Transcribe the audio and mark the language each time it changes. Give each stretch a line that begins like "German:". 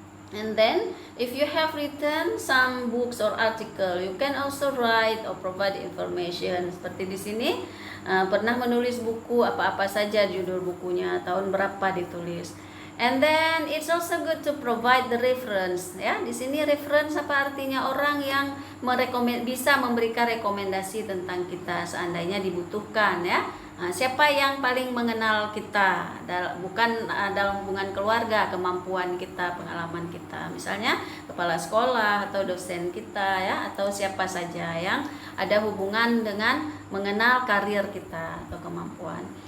English: And then if you have written some books or article, you can also write or provide information.
Indonesian: Seperti di sini, pernah menulis buku apa-apa saja, judul bukunya, tahun berapa ditulis.
English: And then it's also good to provide the reference ya.
Indonesian: Di sini reference apa artinya? Orang yang bisa memberikan rekomendasi tentang kita seandainya dibutuhkan ya. Siapa yang paling mengenal kita, bukan dalam hubungan keluarga, kemampuan kita, pengalaman kita, misalnya kepala sekolah atau dosen kita ya, atau siapa saja yang ada hubungan dengan mengenal karir kita atau kemampuan.